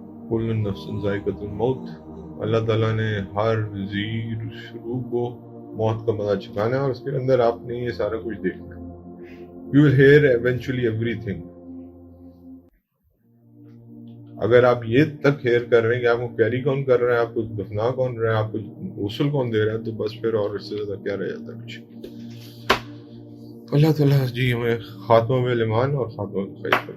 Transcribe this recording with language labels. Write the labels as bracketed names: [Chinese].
[Arabic] کل نفس ذائقۃ الموت. [Urdu] اللہ تعالیٰ نے ہر روح کو موت کا مزہ چکھانا ہے اور اس کے اندر آپ نے یہ سارا کچھ دیکھنا ہے. [English] You will hear eventually everything. [Urdu] اگر آپ یہ تک ہیئر کر رہے ہیں کہ آپ کو کیری کون کر رہا ہے, آپ کو دفنا کون رہا ہے, آپ کو غسل کون دے رہا ہے, تو بس پھر اور اس سے زیادہ کیا رہ جاتا ہے کچھ. اللہ تعالیٰ جی ہمیں خاتمہ میں ایمان اور خاتمہ میں خیر.